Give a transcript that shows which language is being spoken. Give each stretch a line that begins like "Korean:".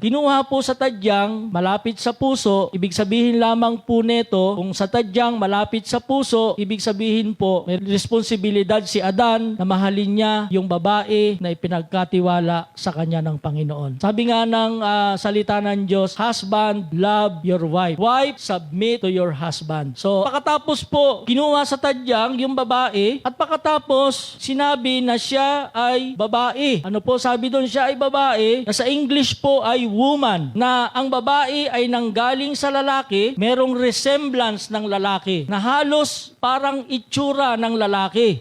Filipino: Kinuha po sa tadyang malapit sa puso. Ibig sabihin lamang po neto, kung sa tadyang malapit sa puso, ibig sabihin po may responsibilidad si Adan na mahalin niya yung babae na ipinagkatiwala sa kanya ng Panginoon.
English: Sabi nga ng salita ng Diyos, husband, love your wife. Wife, submit to your husband.
Filipino: So, pagkatapos po, kinuha sa tadyang yung babae at pagkatapos, sinabi na siya ay babae. Ano po sabi doon? Siya ay babae, na sa English po ay woman. Na ang babae ay nanggaling sa lalaki, merong resemblance ng lalaki, na halos parang itsura ng lalaki.